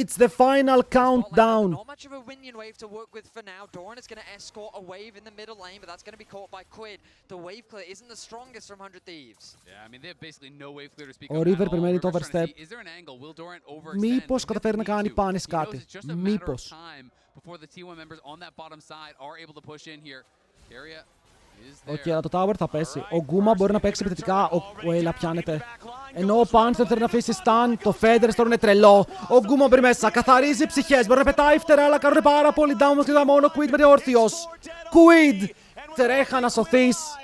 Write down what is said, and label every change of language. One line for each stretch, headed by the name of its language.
English: it's the final countdown. Not much of a minion wave to work with for now. Doran is going to escort a wave in the middle lane, but that's going to be caught by Quid. The wave clear isn't the strongest from 100 Thieves. Yeah, I mean they have basically no wave clear to speak
Greek: Ο
English: of.
Greek: River περιμένει το overstep.
English: Is there an angle? Will Doran overextend?
Greek: Μήπως καταφέρει να κάνει πάνης κάτι. Μήπως.
English: Before the T1 members on that bottom side are able to push in here. Area.
Greek: Οκ, αλλά το tower θα πέσει. Ο Γκούμα μπορεί να παίξει επιθετικά. Ο Έιλα πιάνεται. Ενώ ο Panther θέλει να αφήσει stun. Το Feathers τώρα είναι τρελό. Ο Γκούμα μπει μέσα. Καθαρίζει ψυχές. Μπορεί να πετάει φτερά, αλλά κάνουν πάρα πολύ down και μόνο. Ο Quid είναι όρθιος. Quid! Τρέχα να σωθείς.